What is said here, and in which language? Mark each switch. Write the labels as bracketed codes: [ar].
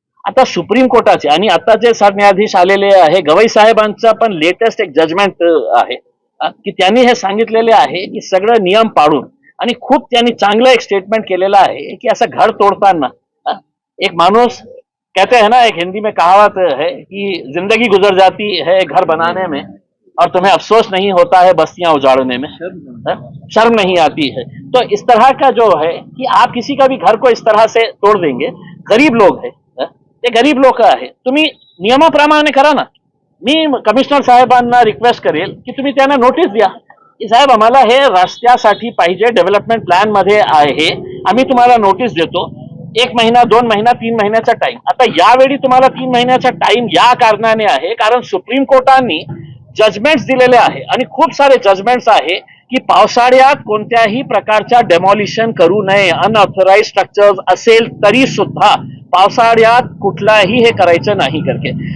[mr] आता सुप्रीम कोर्टाचे आणि आता जे सरन्यायाधीश आलेले आहे गवई साहेबांचा पण लेटेस्ट एक जजमेंट आहे की त्यांनी हे सांगितलेले आहे की सगळं नियम पाळून आणि खूप त्यांनी चांगलं एक स्टेटमेंट केलेलं आहे की असं घर तोडताना एक माणूस [hi] कहते हैं ना, एक हिंदी में कहावत है कि जिंदगी गुजर जाती है घर बनाने में और तुम्हें अफसोस नहीं होता है बस्तियां उजाड़ने में, शर्म नहीं आती है। तो इस तरह का जो है कि आप किसी का भी घर को इस तरह से तोड़ देंगे, गरीब लोग है [mr] ते गरीब लोक आहे, तुम्ही नियमाप्रमाणे करा ना। मी कमिशनर साहेबांना रिक्वेस्ट करेल की तुम्ही त्यांना नोटीस द्या की साहेब आम्हाला हे रस्त्यासाठी पाहिजे, डेव्हलपमेंट प्लॅन मध्ये आहे, आम्ही तुम्हाला नोटीस देतो, 1 महिना 2 महिना 3 महिन्याचा टाइम। आता यावेळी तुम्हाला 3 महिन्याचा टाइम या कारणाने आहे कारण सुप्रीम कोर्टाने जजमेंट्स दिलेले आहे आणि खूप सारे जजमेंट्स आहे की पावसाळ्यात कोणत्याही प्रकारच्या डेमॉलिशन करू नये, अनऑथराइज स्ट्रक्चर्स असेल तरी सुद्धा पावसाळ्यात कुठलाही हे करायचं नाही करके।